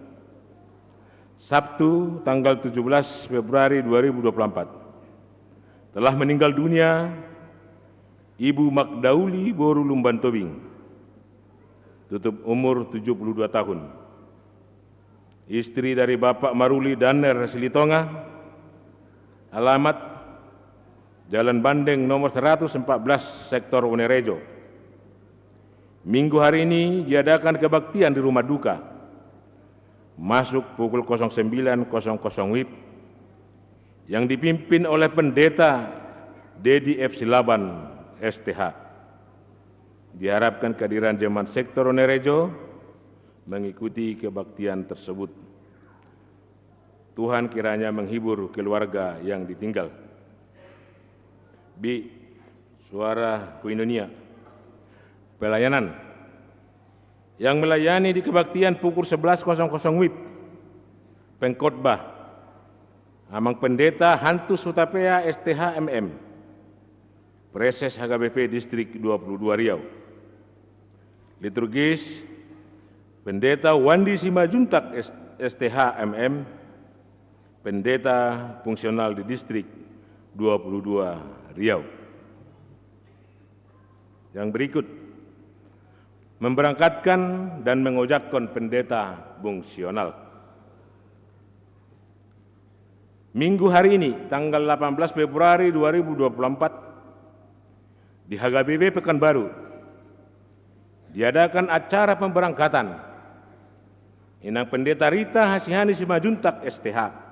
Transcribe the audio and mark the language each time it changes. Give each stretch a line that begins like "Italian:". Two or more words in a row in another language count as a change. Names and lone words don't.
Indonesian: Sabtu tanggal 17 Februari 2024 telah meninggal dunia Ibu Magdauli Boru Lumban Tobing, tutup umur 72 tahun, istri dari Bapak Maruli Daner Silitonga, alamat Jalan Bandeng nomor 114, Sektor Wonerejo. Minggu hari ini diadakan kebaktian di rumah duka, masuk pukul 09.00 WIB, yang dipimpin oleh Pendeta Dedi F. Silaban STH. Diharapkan kehadiran jemaat Sektor Wonerejo mengikuti kebaktian tersebut. Tuhan kiranya menghibur keluarga yang ditinggal. B. Suara Koinonia. Pelayanan yang melayani di kebaktian pukul 11.00 WIB. Pengkhotbah Amang Pendeta Hantus Sutapea STH MM, Preses HKBP Distrik 22 Riau. Liturgis Pendeta Wandi Simajuntak STH MM, Pendeta Fungsional di Distrik 22 Riau. Yang berikut, memberangkatkan dan mengojakkan pendeta fungsional. Minggu hari ini, tanggal 18 Februari 2024, di HKBP Pekanbaru, diadakan acara pemberangkatan Inang Pendeta Rita Hasihani Simajuntak STH